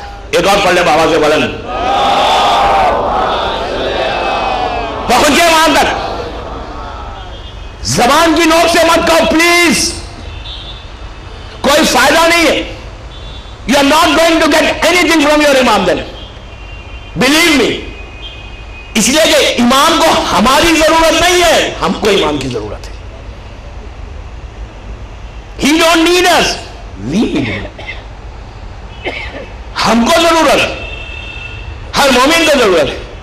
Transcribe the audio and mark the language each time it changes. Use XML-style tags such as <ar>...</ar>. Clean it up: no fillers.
<ur>ایک اور پڑھ لے بابا سے بلند، پہنچے وہاں تک. زبان کی نوک سے مت کہو پلیز، کوئی فائدہ نہیں ہے.</ur> <en>You are not going to get anything from your imam then. Believe me.</en> <ur>اس لیے کہ امام کو ہماری ضرورت نہیں ہے، ہم کو امام کی ضرورت ہے.</ur> <en>He don't need us. We need him.</en> <ur>ہم کو ضرورت ہے، ہر مومن کو ضرورت ہے.</ur>